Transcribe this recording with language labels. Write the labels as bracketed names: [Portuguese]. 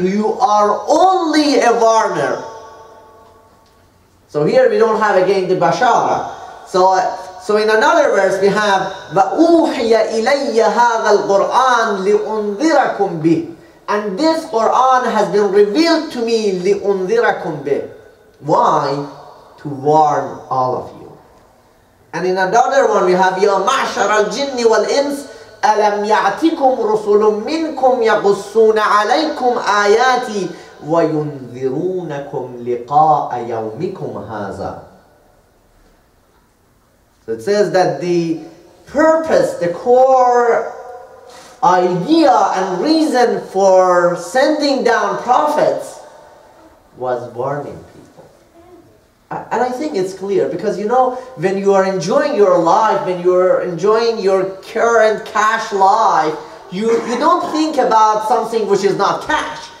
[English] You are only a warner. So here we don't have again the bashara. So in another verse we have وَأُوحِيَ إِلَيَّ هَذَا الْقُرْآنِ لِأُنذِرَكُمْ بِهِ. And this Quran has been revealed to me لِأُنذِرَكُمْ بِهِ. Why? To warn all of you. [Arabic] And in another one we have يَا مَعْشَرَ الْجِنِّ وَالْإِنسِ أَلَمْ يَعْتِكُمْ رُسُلٌ مِّنْكُمْ يَقُصُّونَ عَلَيْكُمْ آيَاتِي وَيُنذِرُونَكُمْ لِقَاءَ يَوْمِكُمْ هَذَا. [English] So it says that the purpose, the core idea and reason for sending down prophets was warning people. And I think it's clear, because you know, when you are enjoying your life, when you are enjoying your current cash life, you don't think about something which is not cash.